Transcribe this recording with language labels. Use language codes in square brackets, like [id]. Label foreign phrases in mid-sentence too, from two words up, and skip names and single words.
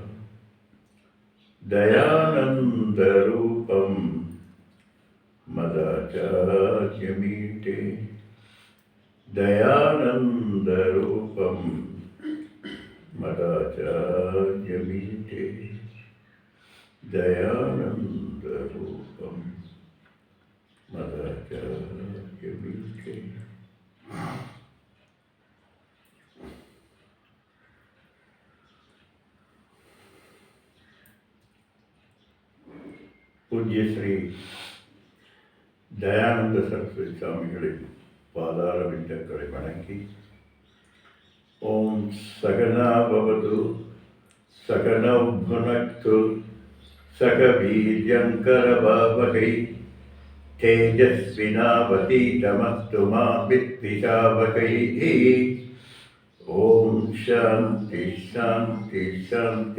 [sa] दयानन्दरूपं मदाचार्यमीटे दयानन्दरूपं मदाचार्यमीटे दयानन्दरूपं मदाचार्यमीटे। [ta] पूज्य श्री दयानंद सरस्वती स्वामिகளின் பாதார விந்தங்களை வணங்கி [sa] ॐ सहनाववतु सकलौ भुनक्तु सकवीर्यं करवावहै तेजस्विनावतीतमस्तु मा विद्विषावहैः। ओम शांति शांति शांति।